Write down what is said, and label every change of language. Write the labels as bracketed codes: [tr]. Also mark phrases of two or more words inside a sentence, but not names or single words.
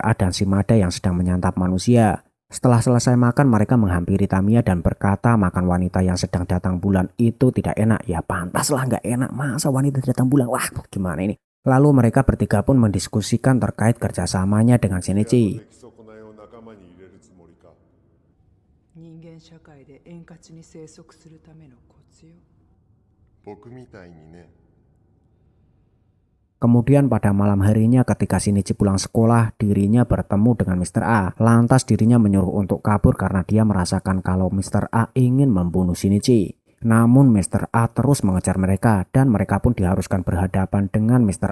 [id] A dan Shimada yang sedang menyantap manusia. Setelah selesai makan, mereka menghampiri Tamiya dan berkata makan wanita yang sedang datang bulan itu tidak enak. Ya pantaslah nggak enak, masa wanita datang bulan, wah gimana ini. Lalu mereka bertiga pun mendiskusikan terkait kerjasamanya dengan Shinichi. [ja] 人間社会で円滑に生息するためのコツよ。僕みたいにね。 [id] Kemudian pada malam harinya ketika Shinichi pulang sekolah, dirinya bertemu dengan Mr. A. Lantas dirinya menyuruh untuk kabur karena dia merasakan kalau Mr. A ingin membunuh Shinichi. Namun Mr. A terus mengejar mereka dan mereka pun diharuskan berhadapan dengan Mr.